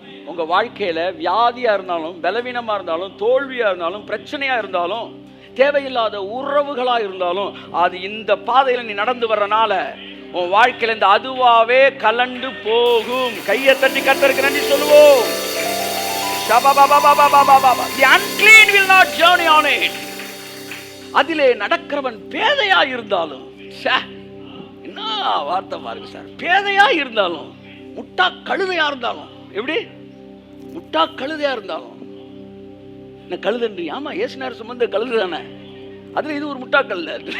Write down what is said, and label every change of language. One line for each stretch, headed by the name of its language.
Tamil: உங்க வாழ்க்கையில வியாதியா இருந்தாலும், பலவீனமா இருந்தாலும், தோல்வியா இருந்தாலும், பிரச்சனையா இருந்தாலும், தேவையில்லாத உறவுகளா இருந்தாலும், அது இந்த பாதையில நீ நடந்து வர்றனால உன் வாழ்க்கையில இந்த அதுவாவே கலண்டு போகும். கையை தட்டி கர்த்தருக்கு நன்றி சொல்லுவோம்.
English: The unclean will not journey on it.
Tamil: அதிலே நடக்கிறவன் பேதையா இருந்தாலும், என்ன வார்த்தை பாருங்க சார், பேதையா இருந்தாலும், முட்டா கழுதையா இருந்தாலும், எப்படி முட்டா கழுதையா இருந்தாலும், என்ன கழுதன்றி? ஆமா, ஏசுனார் சுமந்த கழுது தானே, அதுல இது ஒரு முட்டா கழுத.